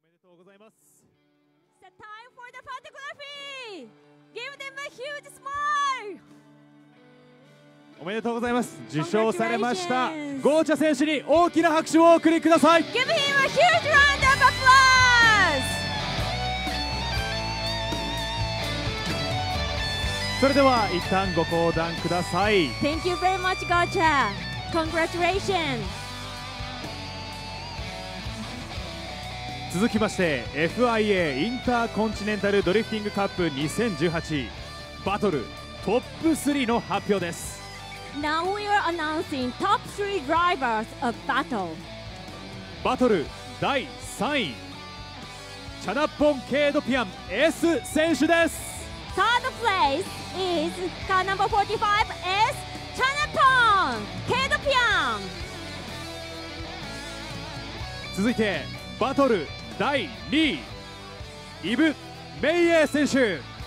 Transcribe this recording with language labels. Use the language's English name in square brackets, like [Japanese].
[Japanese] とうございます。 [English] It's the time for the photography! Give them a huge smile! [Japanese] おめでとうございます。受賞されましたゴーチャ選手に大きな拍手をお送りください。 [English] Give him a huge round of applause! [Japanese] それでは一旦ご講談ください。 [English] Thank you very much, Gocha! Congratulations! [Japanese] 続きまして FIA インターコンチネンタルドリフティングカップ2018バトルトップ3の発表です。 [English] Now we are announcing top 3 drivers of battle. [Japanese] バトル第3位チャナッポン・ケードピアン S 選手です。 [English] Third place is car number 45 S Chanapon Kedopian. [Japanese] 続いてバトル第2位イブ・メイエー選手。